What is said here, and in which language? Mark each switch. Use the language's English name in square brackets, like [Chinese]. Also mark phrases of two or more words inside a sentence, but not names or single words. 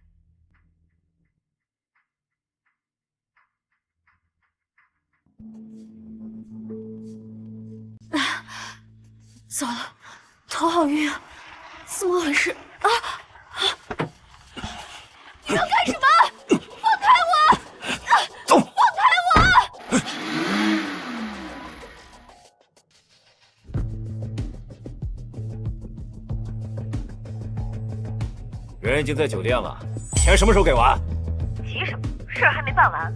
[Chinese] 糟了，头好晕啊！怎么回事啊？你要干什么？放開我！走！放開我！人已經在酒店了，錢什麼時候給完？急什麼？事兒還沒辦完。